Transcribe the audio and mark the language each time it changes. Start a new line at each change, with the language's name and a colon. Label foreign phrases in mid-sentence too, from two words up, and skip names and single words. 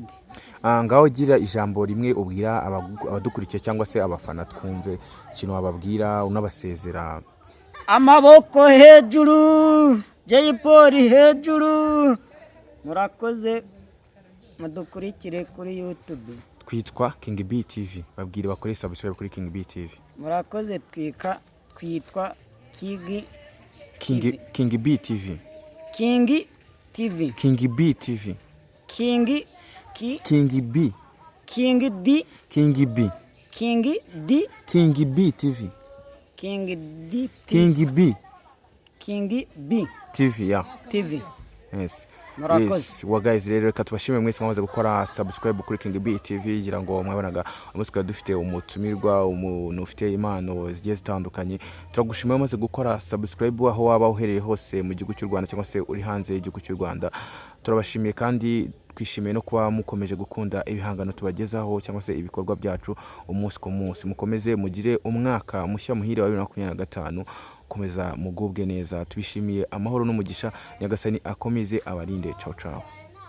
Kinyarwanda: Ngaho gira ijambo rimwe ubwira abadukurikiye cyangwa se abafana twumve ikintu wababwira unabasezera. Amaboko hejuru Jay Polly hejuru murakoze mudukurikire kuri YouTube twitwa King B TV babwire bakore subscribe kuri King B TV murakoze twitwa King B TV King TV King B TV King B King D King B King D King B TV King D King B TV ya TV. Yes. Murakoze. Wa guys rero reka tubashimire mwese mwamaze gukora subscribe kuri King B TV gira ngo mwabonaga umusika dufite umutumirwa umuntu ufite impano zigiye zitandukanye turagushimira mwamaze gukora subscribe aho waba uhereye hose mu gihugu cy'u Rwanda cyangwa se uri hanze y'igihugu cy'u Rwanda turabashimiye kandi twishimiye no kuba mukomeje gukunda ibihangano tubagezaho cyangwa se ibikorwa byacu umunsi ku munsi mukomeze mugire umwaka mushya muhire wa 2025 komeza mugubwe neza tubishimiye amahoro n'umugisha Nyagasani akomeze abarinde
Italian: ciao ciao.